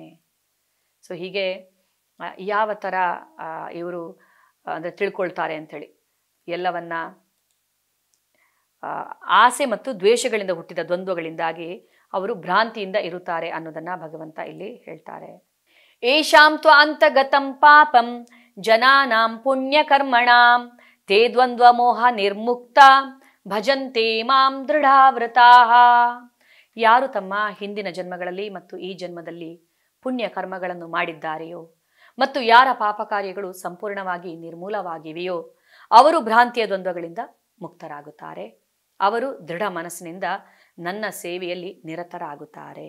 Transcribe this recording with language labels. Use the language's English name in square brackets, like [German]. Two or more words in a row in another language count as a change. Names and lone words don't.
[Kannada] ಸೊ ಹೀಗೆ ಯಾವ ಥರ ಇವರು ಅಂದರೆ ತಿಳ್ಕೊಳ್ತಾರೆ ಅಂಥೇಳಿ, ಎಲ್ಲವನ್ನ ಆಸೆ ಮತ್ತು ದ್ವೇಷಗಳಿಂದ ಹುಟ್ಟಿದ ದ್ವಂದ್ವಗಳಿಂದಾಗಿ ಅವರು ಭ್ರಾಂತಿಯಿಂದ ಇರುತ್ತಾರೆ ಅನ್ನೋದನ್ನ ಭಗವಂತ ಇಲ್ಲಿ ಹೇಳ್ತಾರೆ. [Sanskrit] ಏಷಾಂ ತ್ವಾಂತಗತಂ ಪಾಪಂ ಜನಾನಾಂ ಪುಣ್ಯಕರ್ಮಣಾಂ ತೇ ದ್ವಂದ್ವ ಮೋಹ ನಿರ್ಮುಕ್ತ ಭಜಂತೆ ಮಾಂ ದೃಢಾವೃತಾಃ. [Kannada] ಯಾರು ತಮ್ಮ ಹಿಂದಿನ ಜನ್ಮಗಳಲ್ಲಿ ಮತ್ತು ಈ ಜನ್ಮದಲ್ಲಿ ಪುಣ್ಯ ಕರ್ಮಗಳನ್ನು ಮಾಡಿದ್ದಾರೆಯೋ ಮತ್ತು ಯಾರ ಪಾಪ ಕಾರ್ಯಗಳು ಸಂಪೂರ್ಣವಾಗಿ ನಿರ್ಮೂಲವಾಗಿವೆಯೋ ಅವರು ಭ್ರಾಂತಿಯ ದ್ವಂದ್ವಗಳಿಂದ ಮುಕ್ತರಾಗುತ್ತಾರೆ. ಅವರು ದೃಢ ಮನಸ್ಸಿನಿಂದ ನನ್ನ ಸೇವೆಯಲ್ಲಿ ನಿರತರಾಗುತ್ತಾರೆ.